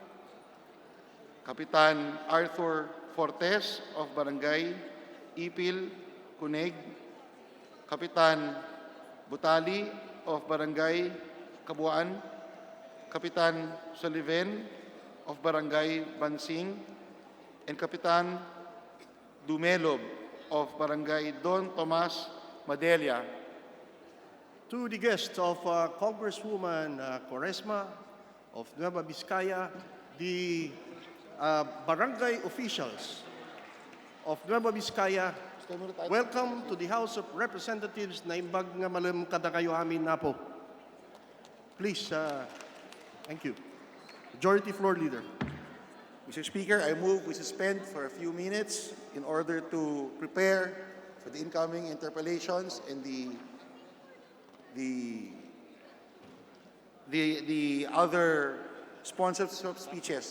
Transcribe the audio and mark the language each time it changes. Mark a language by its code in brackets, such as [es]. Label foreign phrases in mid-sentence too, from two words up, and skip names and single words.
[en] Kapitan Arthur Fortes of Barangay Ipil, Cuneg, Kapitan Butali of Barangay Kabuan, Kapitan Sullivan of Barangay Bansing, and Kapitan Dumelob of Barangay Don Tomas Madelia. to the guests of Congresswoman Quaresma of Nueva Vizcaya, the barangay officials of Nueva Vizcaya, welcome to the House of Representatives [ilo] na imbag nga malam kada kayo amin na po. [en] Please, thank you. Majority Floor Leader. Mr. Speaker, I move we suspend for a few minutes in order to prepare for the incoming interpellations and the other sponsors of speeches.